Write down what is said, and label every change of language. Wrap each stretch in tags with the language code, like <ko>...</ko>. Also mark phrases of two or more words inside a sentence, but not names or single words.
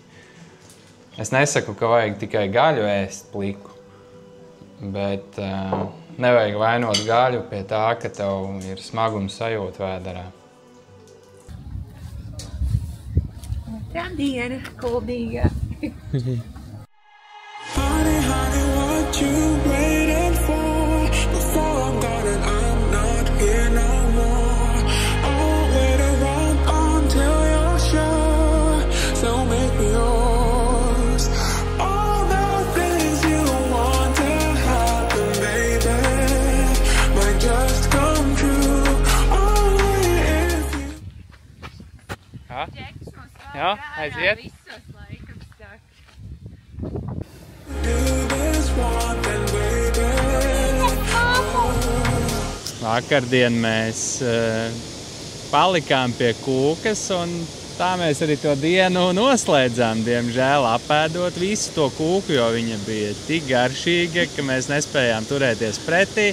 <lv>Es nesaku, ka vajag tikai gaļu ēst pliku, bet nevajag vainot gaļu pie tā, ka tev ir smaguma sajūta vēderā. Tā diena kuldīga.</lv> <en>Honey, honey, what you waiting for? Before I'm gone and I'm not here no more. I'll wait around until you're sure. So make me yours. All the things you want to happen, baby, might just come true. Only if you...</en> <lv>Jā, aiziet. Vakardien mēs palikām pie kūkas un tā mēs arī to dienu noslēdzām, diemžēl apēdot visu to kūku, jo viņa bija tik garšīga, ka mēs nespējām turēties pretī.</lv>